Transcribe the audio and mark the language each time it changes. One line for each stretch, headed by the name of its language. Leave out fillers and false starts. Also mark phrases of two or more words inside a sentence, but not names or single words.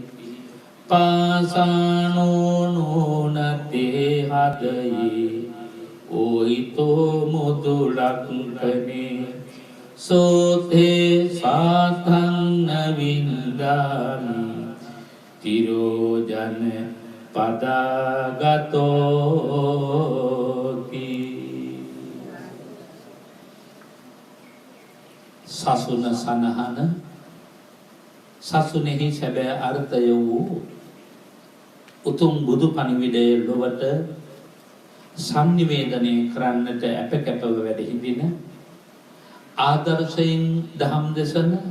Pali: පාසානෝ නෝනතේ හදයේ ඕහිතෝ මුදුලක්කනේ සෝතේ සාතං නවින්දාමි තිරෝජන පදාගතෝති
Sinhala: සසුන සනහන සසුනෙහි සැබෑ අර්ථය වූ උතුම් බුදු පණිවිඩය ලොවට සංනිවේදනය කරන්නට අපකැපව වැඩ හිඳින ආදර්ශයෙන් දහම් දෙසන